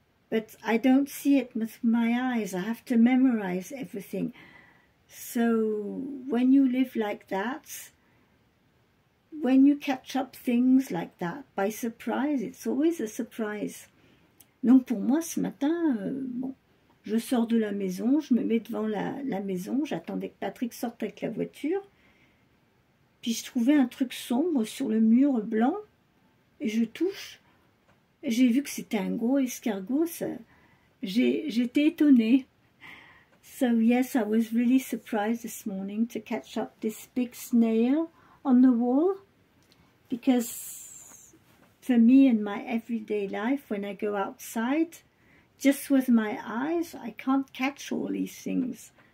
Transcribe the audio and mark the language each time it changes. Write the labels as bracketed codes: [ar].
[en] But I don't see it with my eyes. I have to memorize everything. So when you live like that, when you catch up things like that by surprise, it's always a surprise. [fr] Donc pour moi ce matin, bon, je sors de la maison, je me mets devant la maison, j'attendais que Patrick sorte avec la voiture, puis je trouvais un truc sombre sur le mur blanc, et je touche, et j'ai vu que c'était un gros escargot, j'étais étonnée. [en] So yes, I was really surprised this morning to catch up this big snail on the wall, because for me in my everyday life, when I go outside, just with my eyes, I can't catch all these things.